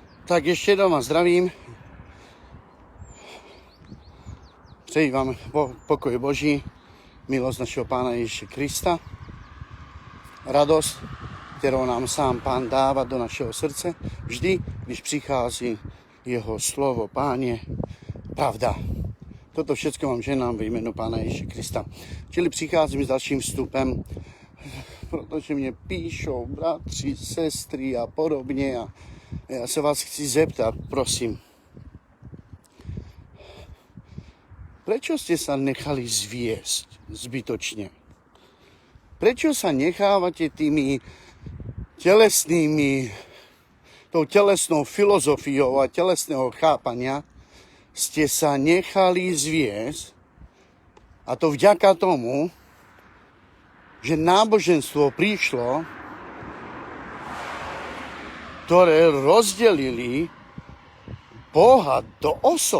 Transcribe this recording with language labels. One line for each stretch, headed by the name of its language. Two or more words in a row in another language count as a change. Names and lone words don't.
Slovak: Tak ešte doma zdravím.
Czech: Přeji vám pokoj Boží, milosť našeho Pána Ježiša Krista, radosť, kterou nám sám Pán dáva do našeho srdce, vždy, když přichází jeho slovo. Páně, pravda.
Slovak: Toto všetko vám ženám
Czech: ve jménu
Slovak: Pána Ježiša Krista.
Czech: Čili přicházím s dalším vstupem, protože mě píšou bratři, sestry a podobně a
Slovak: ja sa vás
Czech: chci zeptať, prosím.
Slovak: Prečo ste sa nechali zviesť zbytočne? Prečo sa nechávate tou telesnou filozofiou a telesného chápania ste sa nechali zviesť, a to vďaka tomu, že náboženstvo prišlo, ktoré rozdelili Boha do osob.